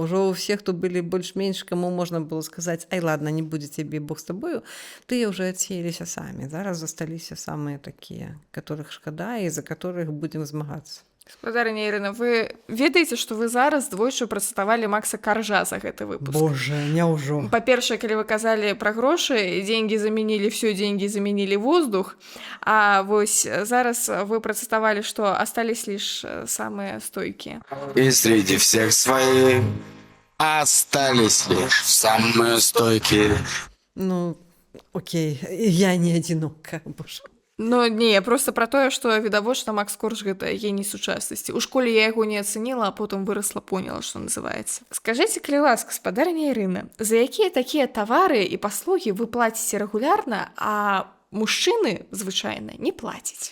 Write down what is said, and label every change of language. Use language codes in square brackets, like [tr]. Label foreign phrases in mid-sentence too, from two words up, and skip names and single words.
[be] Ужо ўсе, хто былі больш-менш, каму можна было сказаць: [ru] ай, ладно, [be] не будзе цябе, Бог з табою, тыя ўжо адсеяліся самі. Зараз засталіся самыя такія, которых шкада і за которых будзем змагацца. Гаспадарыня Ірына, вы ведаеце, што вы зараз двойчы працытавалі Макса Каржа за гэты выпуск? Боже, няўжо. Па-першае, калі вы казалі пра грошы, [ru] деньги заменили все, деньги заменили воздух, [be] а вось зараз вы працытавалі, што [ru] остались лишь [be] самыя стойкія. [ru] И среди всех своих остались лишь самые стойкие. [be] Ну, окей, я не адзінока, боже. Ну, не, просто пра тое, што відавочна Макс Корж гэта геній сучаснасці. У школе я яго не ацаніла, а потым вырасла, поняла, што называецца. Скажыце, калі ласка, гаспадарыня Ірына, за якія такія тавары і паслугі вы плаціце рэгулярна, а мужчыны звычайна не плацяць?